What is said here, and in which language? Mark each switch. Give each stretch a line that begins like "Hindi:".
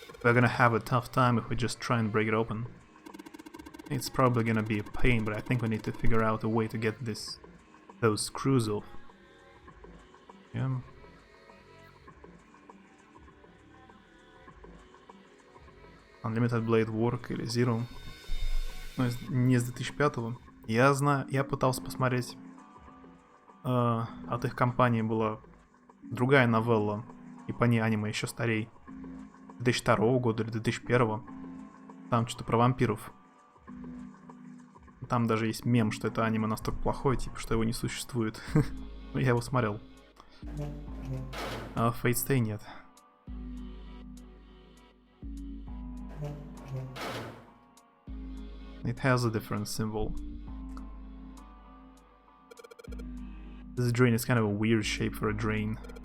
English: We're gonna have a tough time if we just try and break it open. It's probably gonna be a pain, but I think we need to figure out a way to get those screws off. Yeah.
Russian: Unlimited Blade Work или Zero. Ну, не с 2005-го. Я знаю, я пытался посмотреть. От их компании была другая новелла. И по ней аниме еще старей. 2002 года или 2001. Там что-то про вампиров. Там даже есть мем, что это аниме настолько плохое, типа, что его не существует. Но я его смотрел. А Fate Stay нет.
English: It has a different symbol. This drain is kind of a weird shape for a drain.